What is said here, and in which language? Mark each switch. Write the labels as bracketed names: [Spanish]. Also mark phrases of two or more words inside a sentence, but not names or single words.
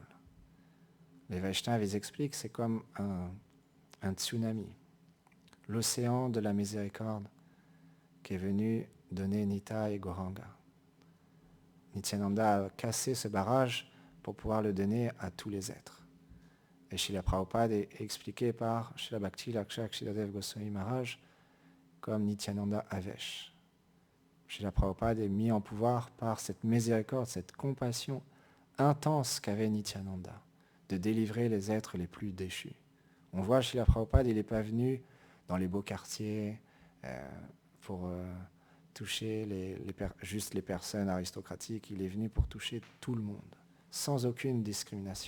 [French] Les Vaishnavas, ils expliquent, c'est comme un tsunami, l'océan de la miséricorde qui est venu donner Nita et Gauranga. Nityananda a cassé ce barrage pour pouvoir le donner à tous les êtres. Et Srila Prabhupada est expliqué par Srila Bhakti Lakshak Sriladev Goswami Maharaj comme Nityananda Avesh. Srila Prabhupada est mis en pouvoir par cette miséricorde, cette compassion intense qu'avait Nityananda, de délivrer les êtres les plus déchus. On voit Srila Prabhupada, il n'est pas venu dans les beaux quartiers pour toucher juste les personnes aristocratiques, il est venu pour toucher tout le monde, sans aucune discrimination.